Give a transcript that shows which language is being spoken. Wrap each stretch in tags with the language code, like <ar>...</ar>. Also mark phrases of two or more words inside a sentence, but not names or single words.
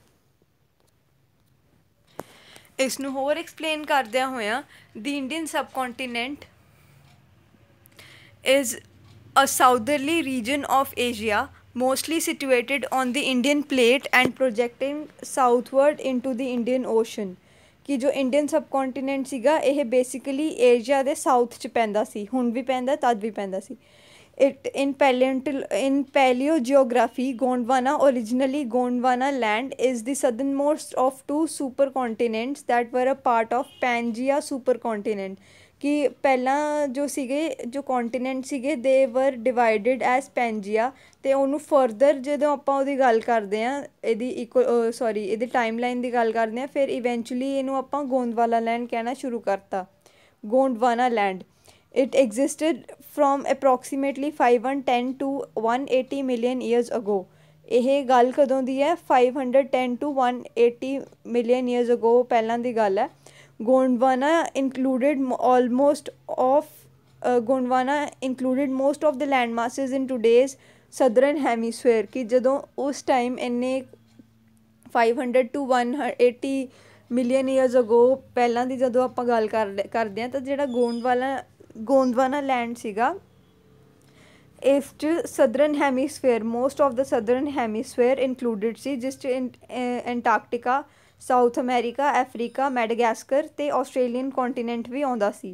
<pa>ਇਸ ਨੂੰ ਹੋਰ ਐਕਸਪਲੇਨ ਕਰਦਿਆਂ ਹੋਇਆਂ</pa> <en>the Indian subcontinent is a southerly region of Asia mostly situated on the Indian plate and projecting southward into the Indian Ocean.</en> <pa>ਕਿ ਜੋ</pa> <en>Indian subcontinent</en> <pa>ਸੀਗਾ ਇਹ ਬੇਸਿਕਲੀ ਏਸ਼ੀਆ ਦੇ ਸਾਊਥ 'ਚ ਪੈਂਦਾ ਸੀ, ਹੁਣ ਵੀ ਪੈਂਦਾ ਤਦ ਵੀ ਪੈਂਦਾ ਸੀ.</pa> <en>It in paleogeography, Gondwana, originally Gondwana land, is the southernmost of two supercontinents that were a part of Pangea supercontinent.</en> <pa>कि ਪਹਿਲਾਂ ਜੋ ਸੀਗੇ ਜੋ ਕੌਂਟੀਨੈਂਟ ਸੀਗੇ</pa> <en>they were divided as Pangea</en> <pa>ਅਤੇ ਉਹਨੂੰ ਫਰਦਰ ਜਦੋਂ ਆਪਾਂ ਉਹਦੀ ਗੱਲ ਕਰਦੇ ਹਾਂ ਇਹਦੀ ਇਹਦੀ</pa> <en>time line</en> <pa>ਦੀ ਗੱਲ ਕਰਦੇ ਹਾਂ ਫਿਰ ਇਵੈਂਚੁਅਲੀ ਇਹਨੂੰ ਆਪਾਂ ਗੋਂਦਵਾਲਾ ਲੈਂਡ ਕਹਿਣਾ ਸ਼ੁਰੂ ਕਰਤਾ, ਗੋਂਡਵਾਨਾ ਲੈਂਡ.</pa> <en>It existed from approximately 510 to 180 million years ago.</en> <pa>ਇਹ ਗੱਲ ਕਦੋਂ ਦੀ ਹੈ</pa> <en>510 to 180 million years ago</en> <pa>ਪਹਿਲਾਂ ਦੀ ਗੱਲ ਹੈ.</pa> <en>Gondwana included most of the land masses in today's southern hemisphere.</en> <pa>कि ਜਦੋਂ ਉਸ time ਇੰਨੇ</pa> <en>500 to 180 million years ago</en> <pa>ਪਹਿਲਾਂ ਦੀ ਜਦੋਂ ਆਪਾਂ ਗੱਲ ਕਰਦੇ ਹਾਂ ਤਾਂ ਜਿਹੜਾ ਗੋਂਦਵਾਨਾ ਲੈਂਡ ਸੀਗਾ ਇਸ 'ਚ</pa> <en>southern hemisphere most of the southern hemisphere included</en> <pa>ਸੀ ਜਿਸ 'ਚ ਐਂਟਾਰਕਟਿਕਾ, ਸਾਊਥ ਅਮੈਰੀਕਾ, ਅਫਰੀਕਾ, ਮੈਡਾਗਾਸਕਰ ਅਤੇ</pa> <en>Australian continent</en> <pa>ਵੀ ਆਉਂਦਾ ਸੀ.</pa>